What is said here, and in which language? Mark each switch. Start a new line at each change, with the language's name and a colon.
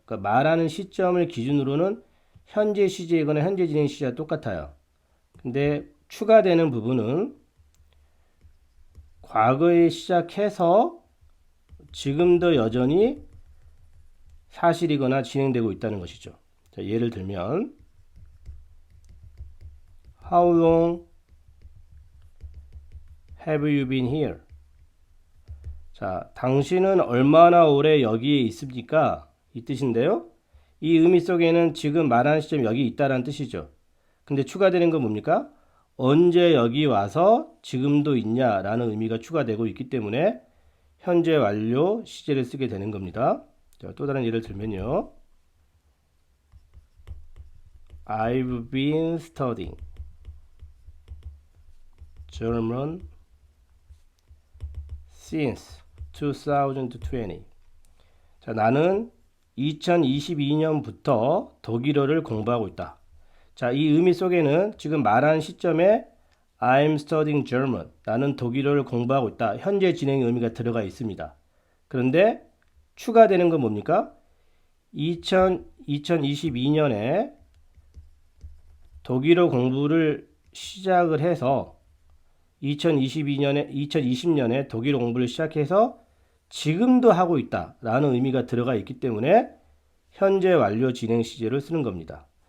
Korean: 그러니까 말하는 시점을 기준으로는 현재 시제이거나 현재 진행 시제와 똑같아요. 근데 추가되는 부분은 과거에 시작해서 지금도 여전히 사실이거나 진행되고 있다는 것이죠. 자, 예를 들면
English: How long have you been here?
Korean: 자, 당신은 얼마나 오래 여기에 있습니까? 이 뜻인데요. 이 의미 속에는 지금 말하는 시점 여기 있다라는 뜻이죠. 근데 추가되는 건 뭡니까? 언제 여기 와서 지금도 있냐라는 의미가 추가되고 있기 때문에 현재 완료 시제를 쓰게 되는 겁니다. 자, 또 다른 예를 들면요.
English: I've been studying German since 2020.
Korean: 자, 나는 2022년부터 독일어를 공부하고 있다. 자, 이 의미 속에는 지금 말하는 시점에
English: I'm studying German.
Korean: 나는 독일어를 공부하고 있다. 현재 진행의 의미가 들어가 있습니다. 그런데 추가되는 건 뭡니까? 2022년에 독일어 공부를 시작을 해서 2020년에 독일어 공부를 시작해서 지금도 하고 있다 라는 의미가 들어가 있기 때문에 현재 완료 진행 시제를 쓰는 겁니다.